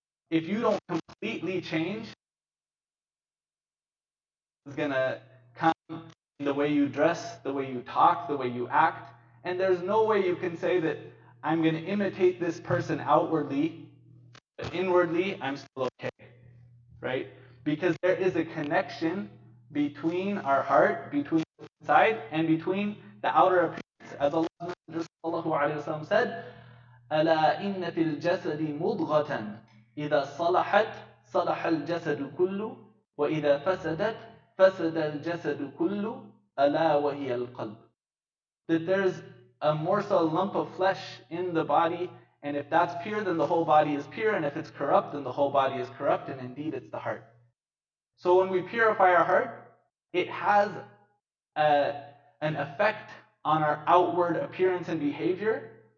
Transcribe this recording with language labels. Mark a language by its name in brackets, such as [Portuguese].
[English] If you don't completely change, it's going to come in the way you dress, the way you talk, the way you act. And there's no way you can say that I'm going to imitate this person outwardly, but inwardly, I'm still okay, right? Because there is a connection between our heart, between the inside, and between the outer appearance. [Arabic] As Allah said, ألا إن في الجسد مضغة إذا صلحت صلح الجسد كله وإذا فسدت فسد الجسد كله ألا وهي القلب. [English] That there's a morsel, a lump of flesh in the body, and if that's pure, then the whole body is pure, and if it's corrupt, then the whole body is corrupt, and indeed it's the heart. So when we purify our heart, it has an effect on our outward appearance and behavior.